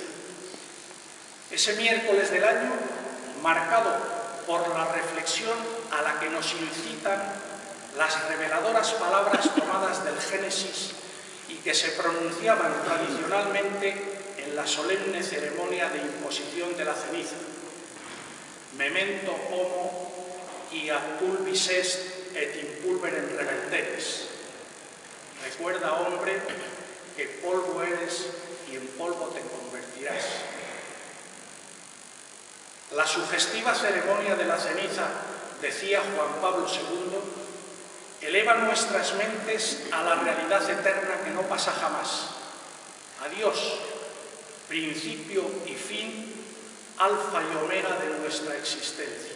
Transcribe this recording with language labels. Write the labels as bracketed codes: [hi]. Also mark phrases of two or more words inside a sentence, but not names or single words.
[es] Ese miércoles del año marcado por la reflexión a la que nos incitan las reveladoras palabras tomadas del Génesis y que se pronunciaban tradicionalmente en la solemne ceremonia de imposición de la ceniza. [la] Memento homo quia pulvis est et in pulverem reverteris. [es] Recuerda, hombre, que polvo eres y en polvo te convertirás. La sugestiva ceremonia de la ceniza, decía Juan Pablo II, eleva nuestras mentes a la realidad eterna que no pasa jamás, a Dios, principio y fin, alfa y omega de nuestra existencia.